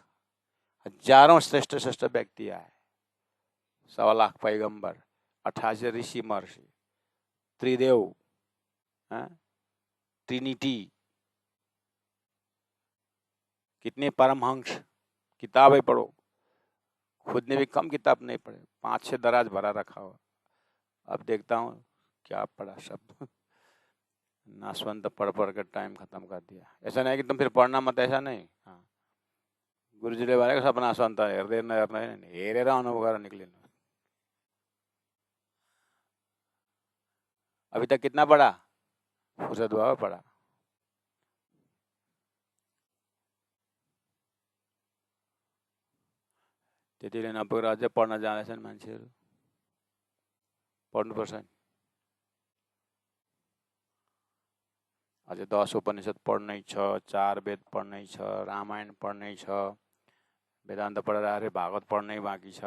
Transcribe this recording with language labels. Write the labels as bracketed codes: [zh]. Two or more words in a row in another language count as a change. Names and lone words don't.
[hi] हजारों श्रेष्ठ श्रेष्ठ व्यक्ति आए, 1.25 लाख पैगंबर, 88 ऋषि महर्षि, त्रिदेव, ट्रिनिटी, कितने परमहंस। किताबें पढ़ो, खुद ने भी कम किताब नहीं पढ़े, 5-6 दराज भरा रखा हुआ। अब देखता हूँ क्या पढ़ा शब्द, नासवंत पढ़ पढ़ कर टाइम खत्म कर दिया। ऐसा नहीं कि तुम फिर पढ़ना मत, ऐसा नहीं। हाँ, [ne] गुरुजीले भनेको सब नासवन्त हेर्दैन हेरेर अनुभव गरेर निक्लिनु। [hi] अभी तक कितना पढ़ा? [ne] फुर्सद भयो पढ़ा। त्यतिले नपुगेर अझै पढ्न जाँदैछन् मान्छेहरू। पढ्नुपर्छ नि, अझै 10 उपनिषद पढ्नै छ, 4 वेद पढ्नै छ, रामायण पढ्नै छ, वेदान्त पढेर आएर भागवत पढ्नै बाँकी छ।